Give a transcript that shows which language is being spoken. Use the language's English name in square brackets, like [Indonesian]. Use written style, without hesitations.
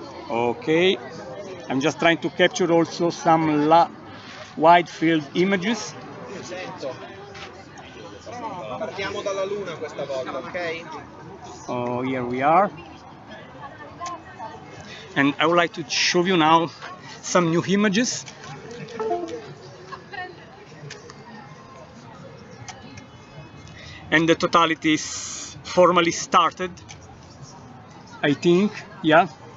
[English] Okay, I'm just trying to capture also some wide field images [Italian] Sento. Partiamo dalla luna questa volta, ok? [English] Oh, here we are. And I would like to show you now some new images. And the totality is formally started, I think, yeah.